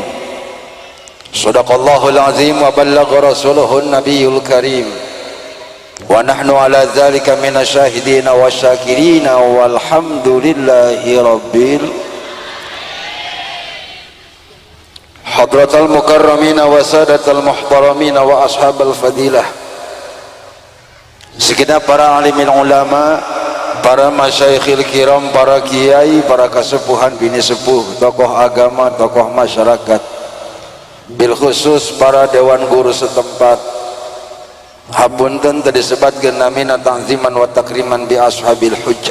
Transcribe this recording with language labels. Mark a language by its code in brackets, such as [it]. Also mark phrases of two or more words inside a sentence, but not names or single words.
[ar] صدق الله العظيم وبلغ رسوله النبي الكريم ونحن على ذلك من الشاهدين والشاكرين والحمد لله رب حضرة المكرمين وسادة المحترمين وأصحاب الفضيلة. [su] Segenap para alimin ulama, para [ar] المشايخ الكرام, [su] para kiai, para kasepuhan bini sepuh, tokoh agama, tokoh masyarakat, [ar] بالخصوص [su] para dewan guru setempat. Hapunten tadi sebatkeun namina [ar] تعظيما وتكريما بأصحاب الحجة.